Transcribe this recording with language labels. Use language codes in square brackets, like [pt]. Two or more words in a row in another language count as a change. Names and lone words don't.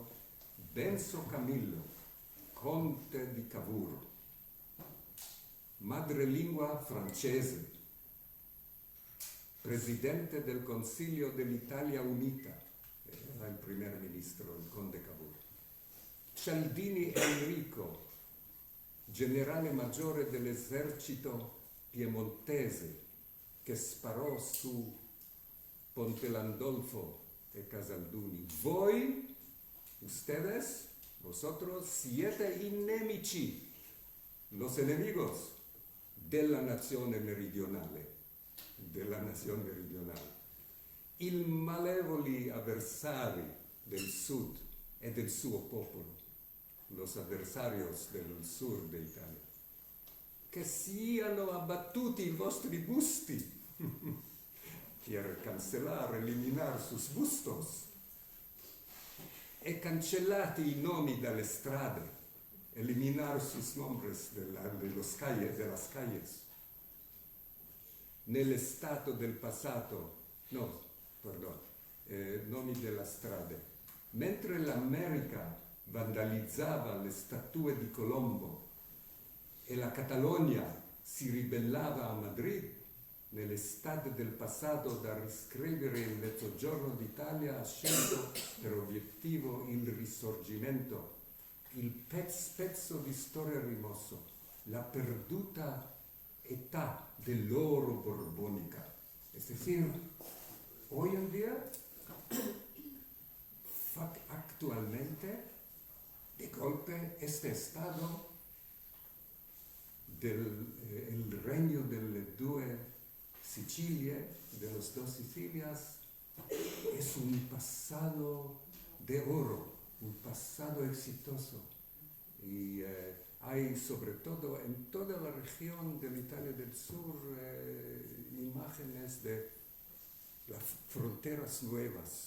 [it] Benso Camillo, conte di Cavour, madrelingua francese, presidente del Consiglio dell'Italia Unita, era il [es] primer ministro, [it] il conde Cavour. Cialdini Enrico, generale maggiore dell'esercito piemontese, che sparò su Ponte Landolfo e Casalduni. Voi, [es] ustedes, vosotros, [it] siete inimici, [es] los enemigos [it] della nazione meridionale. I malevoli avversari del sud e del suo popolo, [es] los adversarios del sur [it] d'Italia, che siano abbattuti i vostri busti. [es] Quiere cancelar, eliminar sus bustos. [it] e cancellati i nomi dalle strade, [es] eliminar sus nombres de las calles. [it] Nell'estato del passato, no, perdón, nomi della strade. Mentre l'America vandalizzava le statue di Colombo e la Catalogna si ribellava a Madrid, nell'estate del passato da riscrivere il Mezzogiorno d'Italia ha scelto per obiettivo il risorgimento, il pezzo di storia rimosso, la perduta età dell'oro borbónica. [es] Es decir, hoy en día, actualmente, de golpe, este estado del [it] regno delle due Sicilie, [es] de las dos Sicilias, es un pasado de oro, un pasado exitoso. Y hay sobre todo en toda la región de la Italia del Sur imágenes de las fronteras nuevas.